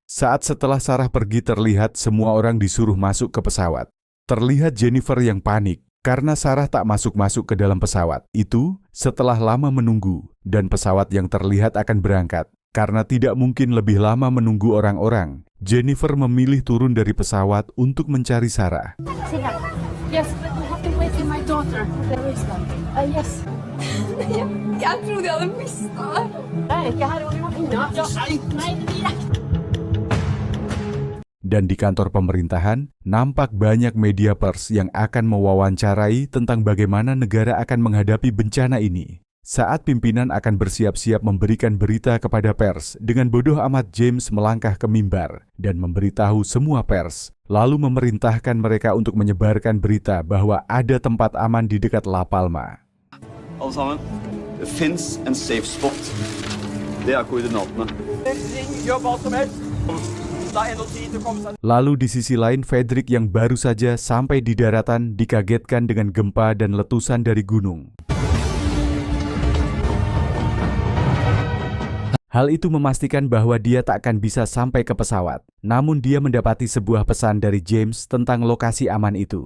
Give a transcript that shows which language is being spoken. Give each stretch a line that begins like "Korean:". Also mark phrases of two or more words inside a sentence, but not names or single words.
Indonesian: Saat setelah Sarah pergi terlihat semua orang disuruh masuk ke pesawat. Terlihat Jennifer yang panik karena Sarah tak masuk-masuk ke dalam pesawat. Itu setelah lama menunggu dan pesawat yang terlihat akan berangkat. Karena tidak mungkin lebih lama menunggu orang-orang, Jennifer memilih turun dari pesawat untuk mencari Sarah.
English: Yes, but we have to wait for my daughter. There is one. Yes.
Norwegian: Jeg trodde jeg hadde mistet det. Jeg er ikke her, og vi må finne det.
Indonesian: Dan di kantor pemerintahan, nampak banyak media pers yang akan mewawancarai tentang bagaimana negara akan menghadapi bencana ini. Saat pimpinan akan bersiap-siap memberikan berita kepada pers, dengan bodoh amat James melangkah ke mimbar dan memberitahu semua pers, lalu memerintahkan mereka untuk menyebarkan berita bahwa ada tempat aman di dekat La Palma.
Norwegian: Alle sammen, det finnes en
English: safe spot.
Norwegian: Det er koordinatene. Gjør hva som helst. Det er ennå tid til å komme seg.
Indonesian: Lalu di sisi lain, Fredrik yang baru saja sampai di daratan dikagetkan dengan gempa dan letusan dari gunung. Hal itu memastikan bahwa dia tak akan bisa sampai ke pesawat. Namun dia mendapati sebuah pesan dari James tentang lokasi aman itu.